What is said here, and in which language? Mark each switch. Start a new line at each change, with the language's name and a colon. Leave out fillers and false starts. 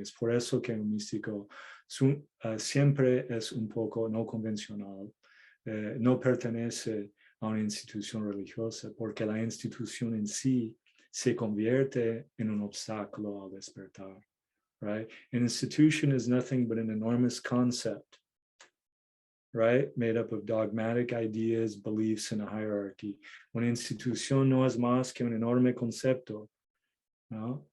Spanish: Es por eso que un místico siempre es un poco no convencional, no pertenece a una institución religiosa, porque la institución en sí se convierte en un obstáculo al despertar,
English: right? An institution is nothing but an enormous concept, right? Made up of dogmatic ideas, beliefs, and a hierarchy.
Spanish: Una institución no es más que un enorme concepto, ¿no?